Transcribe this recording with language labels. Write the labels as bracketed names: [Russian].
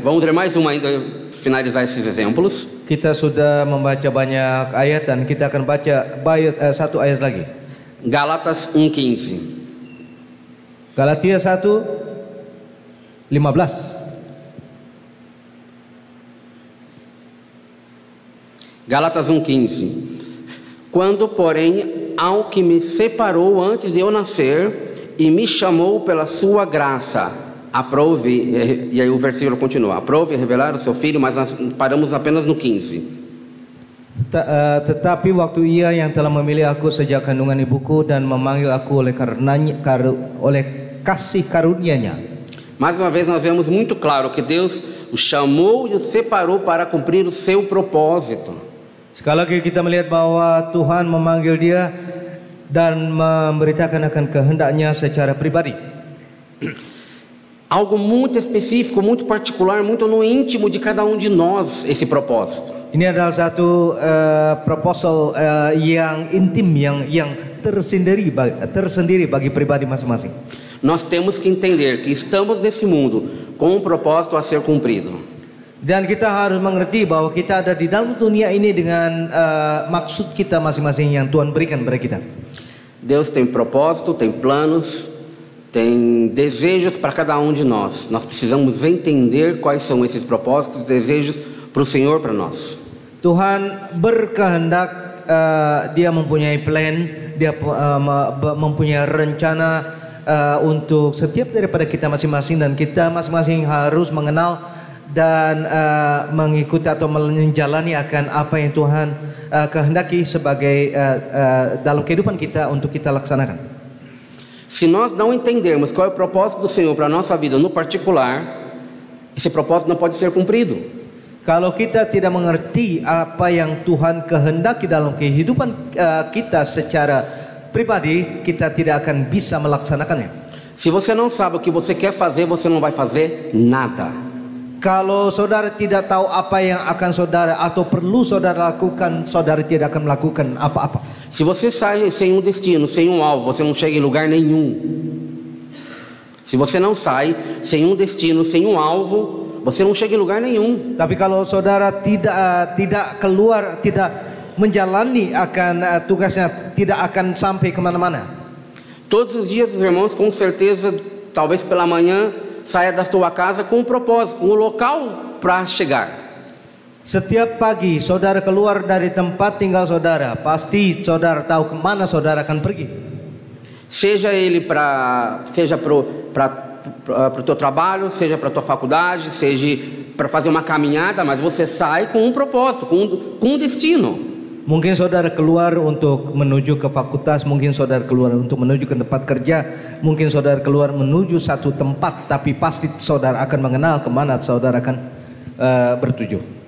[Portuguese] Vamos ler mais um ainda, finalizar esses exemplos. [Indonesian] Kita sudah membaca banyak ayat dan kita akan baca satu ayat lagi. [Portuguese] Gálatas 1:15. [Indonesian] Galatia 1:15. [Portuguese] Gálatas 1:15. Quando, porém, ao que me separou antes de eu nascer e me chamou pela sua graça, aprove, e aí o versículo continua, aprove revelar o seu filho, mas nós paramos apenas no 15. [Indonesian] Tetapi waktu ia yang telah memilih aku sejak kandungan ibuku dan memanggil aku oleh kasih karunia-Nya. [Portuguese] Mais uma vez nós vemos muito claro que Deus o chamou e o separou para cumprir o seu propósito. [Indonesian] Sekali lagi kita melihat bahwa Tuhan memanggil dia dan memberitakan akan kehendaknya secara pribadi. [Portuguese] Algo muito específico, muito particular, muito no íntimo de cada um de nós, esse propósito. [Indonesian] Ini adalah satu proposal yang intim, yang tersendiri bagi pribadi masing-masing. [Portuguese] Nós temos que entender que estamos nesse mundo com um propósito a ser cumprido. [Indonesian] Dan kita harus mengerti bahwa kita ada di dalam dunia ini dengan maksud kita masing-masing yang Tuhan berikan kepada kita. [Portuguese] Deus tem propósito, tem planos, tem desejos para cada de nós. Nós precisamos entender quais são esses propósitos e desejos para o Senhor, para nós. [Indonesian] Tuhan berkehendak, Dia mempunyai plan, Dia mempunyai rencana untuk setiap daripada kita masing-masing, dan kita masing-masing harus mengenal dan mengikuti atau menjalani akan apa yang Tuhan kehendaki sebagai dalam kehidupan kita untuk kita laksanakan. [Portuguese] Se nós não entendermos qual é o propósito do Senhor para a nossa vida no particular, esse propósito não pode ser cumprido. [Indonesian] Kalau kita tidak mengerti apa yang Tuhan kehendaki dalam kehidupan kita secara pribadi, kita tidak akan bisa melaksanakannya. [Portuguese] Se você não sabe o que você quer fazer, você não vai fazer nada. [Indonesian] Kalau saudara tidak tahu apa yang akan saudara atau perlu saudara lakukan, saudara tidak akan melakukan apa-apa. [Portuguese] Se você sai sem destino, sem alvo, você não chega em lugar nenhum. Se você não sai sem destino, sem alvo, você não chega em lugar nenhum. [Indonesian] Tapi kalau saudara tidak keluar, tidak menjalani akan tugasnya, tidak akan sampai kemana-mana. [Portuguese] Todos os dias, os irmãos, com certeza, talvez pela manhã, saia da sua casa com propósito, com local para chegar. [Indonesian] Setiap pagi saudara keluar dari tempat tinggal saudara, pasti saudara tahu kemana saudara akan pergi. [Portuguese] Seja para o teu trabalho, seja para a tua faculdade, seja para fazer uma caminhada, mas você sai com propósito, com destino. [Indonesian] Mungkin saudara keluar untuk menuju ke fakultas, mungkin saudara keluar untuk menuju ke tempat kerja, mungkin saudara keluar menuju satu tempat, tapi pasti saudara akan mengenal kemana saudara akan bertuju.